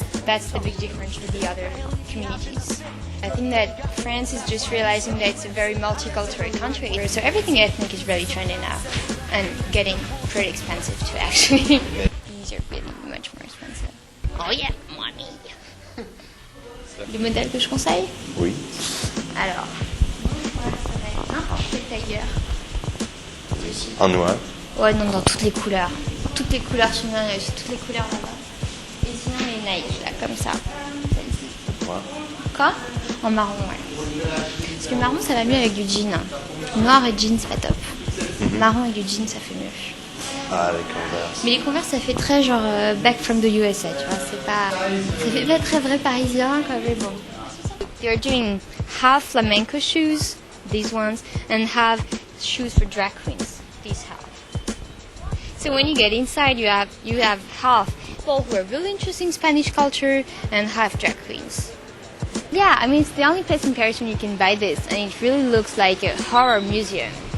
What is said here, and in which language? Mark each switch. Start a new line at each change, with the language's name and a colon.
English: That's the big difference with the other communities. I think that France is just realizing that it's a very multicultural country. So everything ethnic is really trendy now and getting pretty expensive too, actually. These are really much more expensive. Oh yeah, money.
French: Le modèle que je conseille? Oui. Alors, ça va être n'importe quel tailleur. En noir. Ouais, non, dans toutes les couleurs. Toutes les couleurs sont bien, j'ai toutes les couleurs là-bas. Et sinon, les Nike, là, comme ça. Celle-ci. Noir. Quoi? En marron, ouais. Parce que marron, ça va mieux avec du jean. Noir et jean, c'est pas top. Marron et du jean, ça fait mieux. Ah, les Converse. Mais les Converse, ça fait très genre
English: back from the USA,
French: tu vois. C'est pas... Ça fait pas très vrai parisien, quoi, mais bon.
English: They're doing half flamenco shoes, these ones, and half shoes for drag queens, these half. So when you get inside, you have half people who are really interested in Spanish culture and half drag queens. Yeah, I mean, it's the only place in Paris where you can buy this, and it really looks like a horror museum.